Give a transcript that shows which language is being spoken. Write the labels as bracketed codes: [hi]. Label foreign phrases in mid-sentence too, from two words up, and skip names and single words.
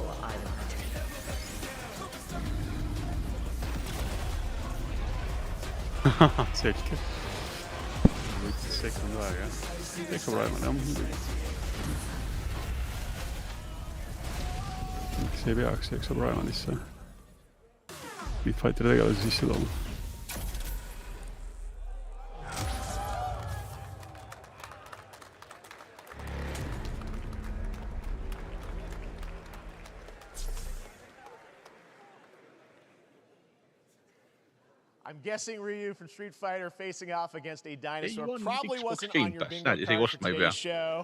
[et] Selge. Võttis sekund aega, jah? Ekka praegu, jah. Miks ei peaks Eksa Primalisse Street Fighteri tegelasi sisse tooma? [en] I'm guessing Ryu from Street Fighter facing off against a dinosaur probably wasn't on your bingo card for today's show.